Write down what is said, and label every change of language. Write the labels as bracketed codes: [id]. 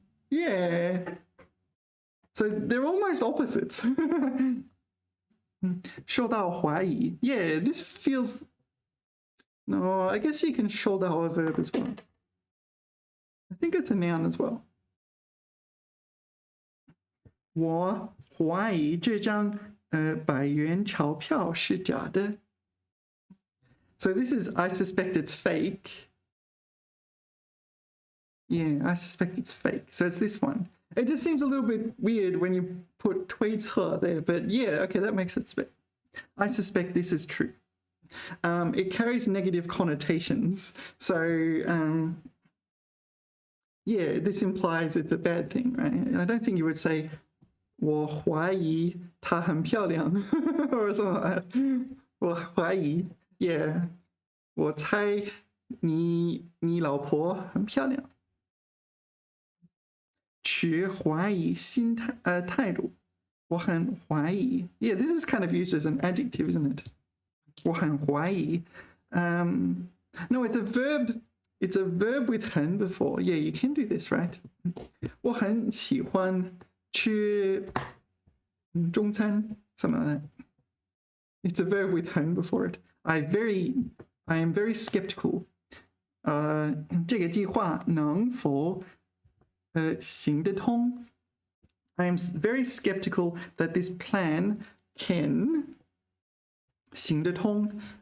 [en] Yeah. So they're almost opposites. [zh] 受到怀疑. [en] Yeah, this feels... No, I guess you can 受到 a verb as well. I think it's a noun as well. [zh] 我怀疑这张100元钞票是假的. [en] So this is, I suspect it's fake. Yeah, I suspect it's fake. So it's this one. It just seems a little bit weird when you put 推测 there, but yeah, okay, that makes it. I suspect this is true. It carries negative connotations, so yeah, this implies it's a bad thing, right? I don't think you would say [zh] 我怀疑她很漂亮 [en] or something like that. [zh] 我怀疑 Yeah, 我猜你老婆很漂亮. 持怀疑心态度.我很怀疑. [en] Yeah, this is kind of used as an adjective, isn't it? [zh] 我很怀疑. [en] No, it's a verb. It's a verb with 很 before. Yeah, you can do this, right? [zh] 我很喜欢吃中餐, [en] something like that. It's a verb with 很 before it. I am very skeptical. [zh] 这个计划能否行得通? [en] I am very skeptical that this plan can 行得通.